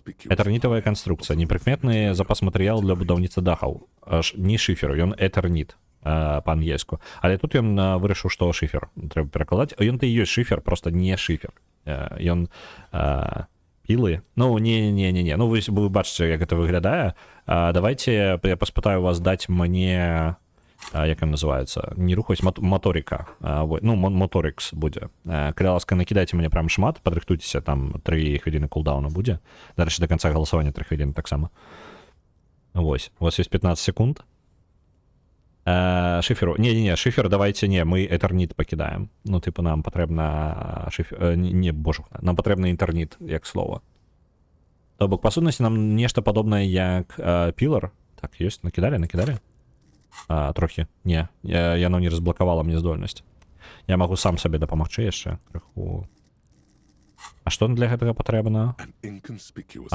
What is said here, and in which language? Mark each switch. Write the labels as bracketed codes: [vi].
[be] Этэрнітавая канструкцыя, непрыкметны запас матэрыял для будаўніцтва дахаў. Не шыфер, ён Этэрніт па-ангельску. Але тут ён вырашыў, што шыфер трэба перакладаць. Ён-то і ёсць шыфер, проста не шыфер. Ён пілы. Не. Вы бачыце, як гэта выглядае. Давайте я паспытаю вас даць мне... як ён называецца, не рухаюсь, моторика, моторикс будзе. Калі ласка, накідайце мне прям шмат, падрыхтуйцеся, там 3 хвіліны кулдауна будзе. Дарэчы, [ru] до конца [be] галасавання 3 хвіліны таксама. Вось, [ru] у вас есть 15 секунд. [be] Шиферу. [ru] Не, шифер давайте не, мы Eternit покидаем. [uk] Ну, типу, нам потрібна шифер. Не, боже, нам потрібна інтерніт, як слово. [be] То бок, по сутності, нам нешта падобнае, як Pillar. Так, ёсць, накидали? Трохі. Не, яно не разблокавала мне здольнасць. Я магу сам сабе дапамагчы яшчэ крыху. А што для гэтага патрэбна? [en] An inconspicuous